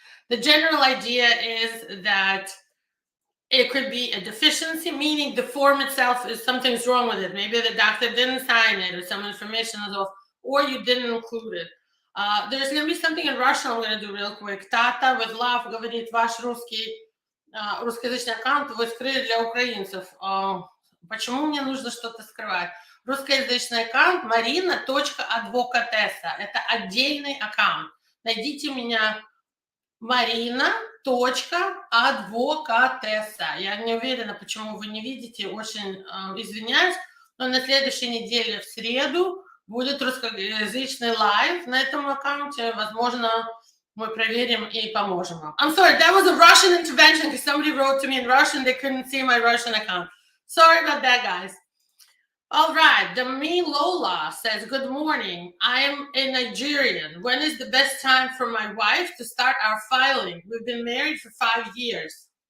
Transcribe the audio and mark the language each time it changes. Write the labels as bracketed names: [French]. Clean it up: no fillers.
[English] The general idea is that it could be a deficiency, meaning the form itself is something's wrong with it. Maybe the doctor didn't sign it, or some information is off, or you didn't include it. There's going to be something in Russian I'm going to do real quick. [Russian] Tata with love говорит, ваш русскоязычный аккаунт вы скрыли для украинцев. Почему мне нужно что-то скрывать? Русскоязычный аккаунт marina.advokatessa. Это отдельный аккаунт. Найдите меня marina.advokatessa. Я не уверена, почему вы не видите. Очень извиняюсь. Но на следующей неделе в среду будет русскоязычный лайв на этом аккаунте. Возможно, мы проверим и поможем вам. [English] I'm sorry, that was a Russian intervention because somebody wrote to me in Russian. They couldn't see my Russian account. Sorry about that, guys. All right, Dami Lola says, good morning. I am a Nigerian. When is the best time for my wife to start our filing? We've been married for 5 years.